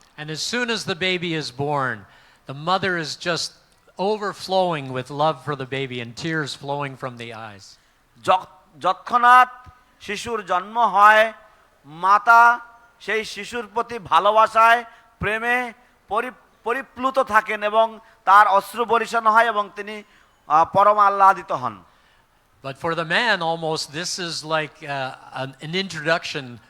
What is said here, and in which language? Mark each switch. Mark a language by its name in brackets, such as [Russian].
[English] And as soon as the baby is born, the mother is just overflowing with love for the baby and tears flowing from the eyes. [Bangla] যৎক্ষণাৎ শিশুর জন্ম হয়, মাতা সেই শিশুর প্রতি ভালোবাসায় প্রেমে পরিপ্লুত থাকেন এবং তার অশ্রু বর্ষণ হয় এবং তিনি পরম আহ্লাদিত হন। [English] But for the man, almost this is like an introduction.